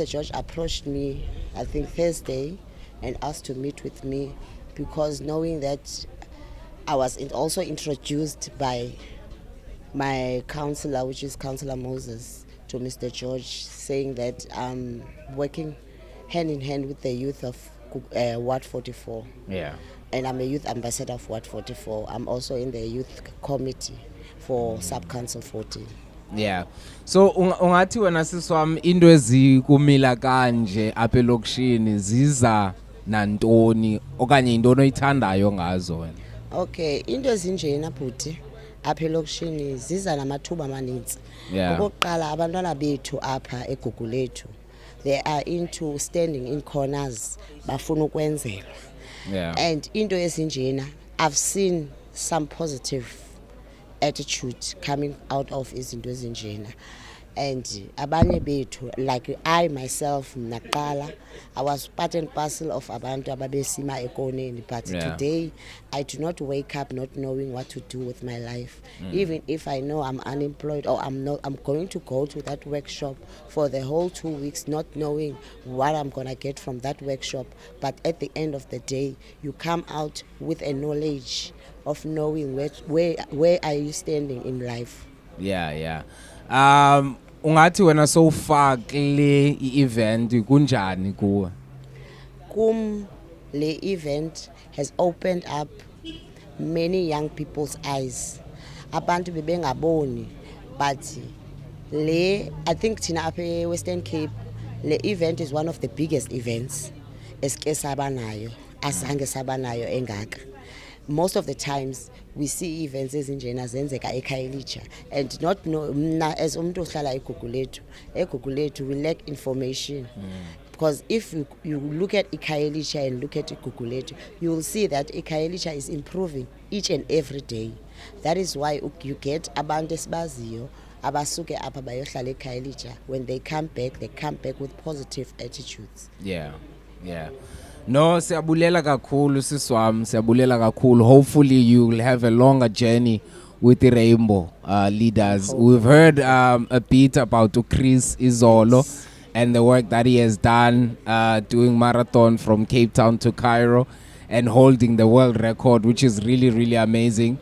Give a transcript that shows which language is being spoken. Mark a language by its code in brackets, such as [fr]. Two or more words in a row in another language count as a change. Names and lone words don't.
[en] George approached me, I think Thursday, and asked to meet with me, because knowing that I was also introduced by my counselor, which is Councillor Moses, to Mr. George, saying that I'm working hand in hand with the youth of Ward 44. Yeah. And I'm a youth ambassador of Ward 44. I'm also in the youth committee for Sub-Council 14. Yeah. [xh] So ungathi wena siswami into ezikumila kanje apha elokishini ziza nantoni okanye intoni oyithandayo ngazo wena? Okay, into ezinjena bhuti apha elokishini ziza namathuba amanintsi. [en] Yeah. [xh] Okokuqala abantwana bethu apha eGugulethu, [en] they are into standing in corners, [xh] bafuna ukwenzelwa. [en] Yeah. And into ezinjena, I've seen some positive attitude coming out of [xh] izinto ezinjena. And abanye bethu, [en] like I myself, Nakala, I was part and parcel of [xh] abantu ababesima ekoneni, [en] but today I do not wake up not knowing what to do with my life. Even if I know I'm unemployed or I'm going to go to that workshop for the whole 2 weeks, not knowing what I'm gonna get from that workshop. But at the end of the day, you come out with a knowledge of knowing where are you standing in life. Yeah. [xh] Ungathi wena [en] so far [xh] kule event kunjani kuwe? [en] Le event has opened up many young people's eyes. [xh] Abantu bebengaboni, [en] but I think [xh] thina apha [en] Western Cape, le event is one of the biggest events [xh] eske sabanayo, azange sabanayo engaka. [en] Most of the times we see events [xh] ezinjena zenzeka eKhayelitsha, [en] and not know as [xh] umuntu ohlala eGugulethu [en] we lack information. Because if you look at eKhayelitsha and look at Gugulethu, you will see that eKhayelitsha is improving each and every day. That is why you get [xh] abantu esibaziyo abasuke apha bayohlala eKhayelitsha. [en] When they come back with positive attitudes. Yeah. No, [xh] siyabulela kakhulu siswami, siyabulela kakhulu. [en] Hopefully you will have a longer journey with the Rainbow leaders. We've heard a bit about Chris Izolo and the work that he has done doing marathon from Cape Town to Cairo and holding the world record, which is really, really amazing.